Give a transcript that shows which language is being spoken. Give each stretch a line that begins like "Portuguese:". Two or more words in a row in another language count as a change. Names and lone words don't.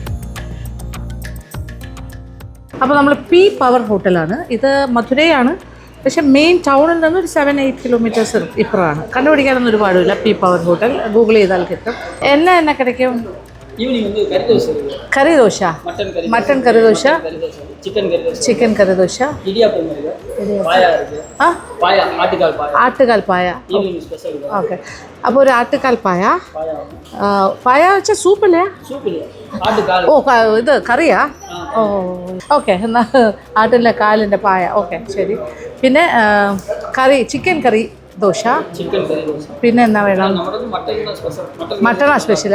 Malayalam: അപ്പോൾ നമ്മൾ പി പവർ ഹോട്ടലാണ്. ഇത് മധുരയാണ്. പക്ഷേ മെയിൻ ടൗണിൽ നിന്ന് ഒരു 7-8 കിലോമീറ്റേഴ്സ് ഇപ്പുറമാണ്. കണ്ടുപിടിക്കാനൊന്നും ഒരുപാടില്ല. പി പവർ ഹോട്ടൽ ഗൂഗിൾ ചെയ്താൽ കിട്ടും. എന്നെ കിടക്കും.
Tamil: ஈவினிங் வந்து கறி தோசை இருக்கு. கறி தோசை, மட்டன் கறி தோசை, சிக்கன் கறி தோசை, இடியாப்பம் இருக்கு, பாயா இருக்கு. பாயா ஆட்டுக்கால் பாயா
English: evening special.
Malayalam: ഓക്കെ. അപ്പോൾ ഒരു ആട്ടുകാൽ പായ. പായ വെച്ചാൽ സൂപ്പില്ലേ? ആട്ടുകാൽ. ഓ ഇത് കറിയാ? ഓ ഓക്കെ. എന്നാൽ ആട്ടിൻ്റെ കാലിൻ്റെ പായ. ഓക്കെ ശരി. പിന്നെ കറി, ചിക്കൻ കറി ദോശ. പിന്നെ എന്നാ വേണം? മട്ടണാ സ്പെഷ്യലോ?